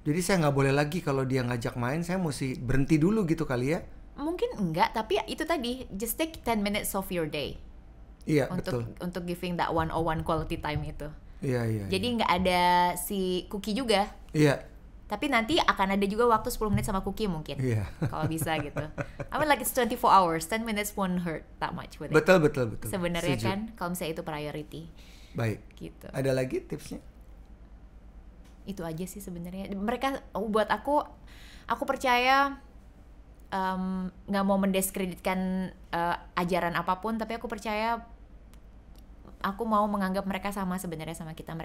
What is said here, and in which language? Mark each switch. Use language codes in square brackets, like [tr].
[id] Jadi saya nggak boleh lagi kalau dia ngajak main, saya mesti berhenti dulu gitu kali ya. Mungkin enggak, tapi itu tadi, [en] just take 10 minutes of your day. [id] Iya, untuk [en] giving that 101 quality time [id] itu. Iya. Jadi nggak ada si Cookie juga. Iya. Tapi nanti akan ada juga waktu 10 menit sama Cookie mungkin. Iya. Kalau bisa gitu. [en] I mean like it's 24 hours, 10 minutes won't hurt that much with it. [id] Betul. Sebenarnya kan kalau misalnya itu priority. Baik. Gitu. Ada lagi tipsnya? Itu aja sih sebenarnya. Mereka buat aku percaya nggak mau mendiskreditkan ajaran apapun, tapi aku percaya aku mau menganggap mereka sama sebenarnya sama kita.